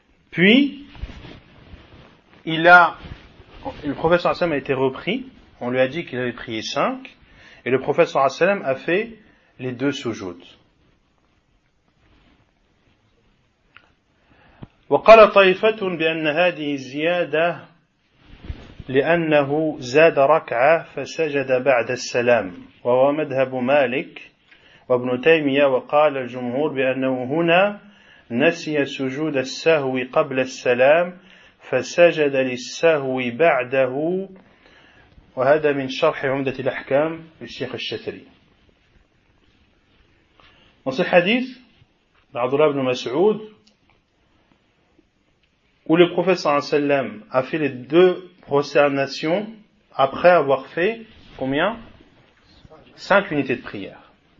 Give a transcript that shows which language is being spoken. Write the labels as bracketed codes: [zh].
[fr] Puis, le prophète sallallahu alayhi wa sallam a été repris, on lui a dit qu'il avait prié 5, et le prophète sallallahu alayhi wa sallam a fait les 2 soujouts. [ar] وَقَالَ طَيْفَةٌ بِأَنَّ هَذِهِ زِيَادَةٌ لِأَنَّهُ زَادَ رَكْعَةٌ فَسَجَدَ بَعْدَ السَّلَامِ وَهُوَ مَذْهَبُ مَالِكٍ وَابْنُ تَيْمِيَةٍ وَقَالَ الْجُمْهُورُ بِأَنَّهُ هُنَا نسي سجود السهو قبل السلام فسجد للسهو بعده وهذا من شرح عمدة الأحكام للشيخ الشتري. [fr] Dans ce hadith d'Abdullah ibn Mas'ud, où le prophète sallallahu alayhi wa sallam a fait les 2 prosternations après avoir fait combien? 5 unités de prière.